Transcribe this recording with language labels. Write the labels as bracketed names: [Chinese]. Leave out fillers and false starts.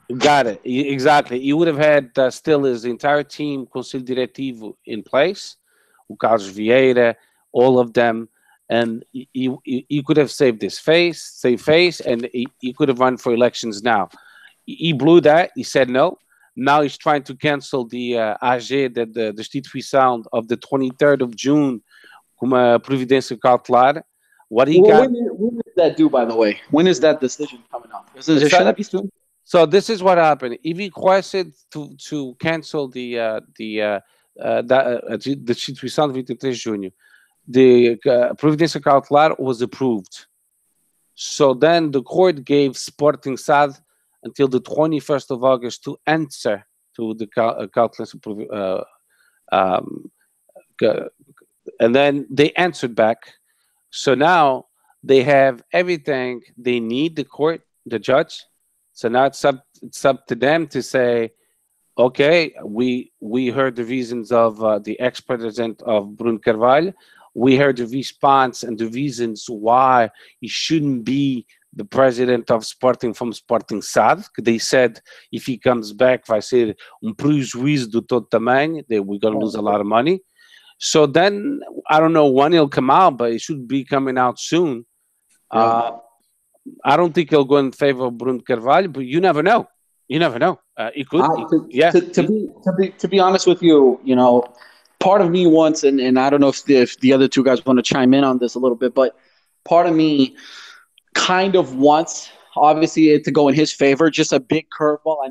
[English] Got it. Exactly. He would have had still his entire team, Conselho Diretivo, in place. O Carlos Vieira, all of them. And he could have saved his face, and he could have run for elections now. He blew that. He said no. Now he's trying to cancel the AG, the Destituição of the 23rd of June, [Portuguese] com uma providência cautelar. [English] What he got. When is that due, by the way? When is that decision coming up? Should that be soon? So this is what happened. He requested to cancel the [Portuguese] Destituição de 23 de junho. [English] The providência cautelar was approved. So then the court gave Sporting SAD until the 21st of August to answer to the cautelar, and then they answered back. So now they have everything they need, the court, the judge. So now it's up to them to say, okay, we heard the reasons of the ex-president of Bruno Carvalho. We heard the response and the reasons why he shouldn't be the president of Sporting from Sporting SAD. They said if he comes back, [Portuguese] vai ser prejuízo de todo tamanho. [English] We're going to lose a lot of money. So then, I don't know when he'll come out, but it should be coming out soon. I don't think he'll go in favor of Bruno Carvalho, but you never know. You never know. He could. To be honest with you, part of me wants, and I don't know if the other two guys want to chime in on this a little bit, but part of me kind of wants, obviously, it to go in his favor, just a big curveball.